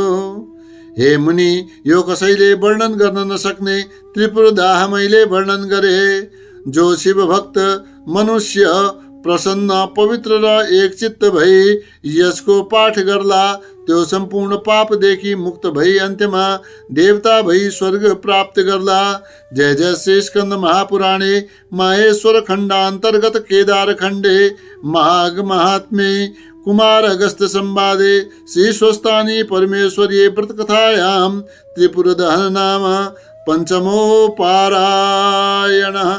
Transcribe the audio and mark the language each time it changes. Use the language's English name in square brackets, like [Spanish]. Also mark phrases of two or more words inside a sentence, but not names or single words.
[Nepali] हे मुनि, यो कसैले वर्णन गर्न नसक्ने त्रिपुर दाह मैले वर्णन गरे। जो शिव भक्त मनुष्य प्रसन्न पवित्र र एकचित्त भई यसको पाठ गर्ला, त्यो सम्पूर्ण पापदेखि मुक्त भई अन्त्यमा देवता भई स्वर्ग प्राप्त गर्ला। [Sanskrit] जय जय श्री स्कंद महापुराणे माहेश्वर खण्डान्तर्गत केदार खण्डे माघ महात्म्ये कुमार अगस्त संवादे श्री स्वस्तानी परमेश्वर्ये व्रत कथायां त्रिपुर दहन नाम पंचमो पारायणः।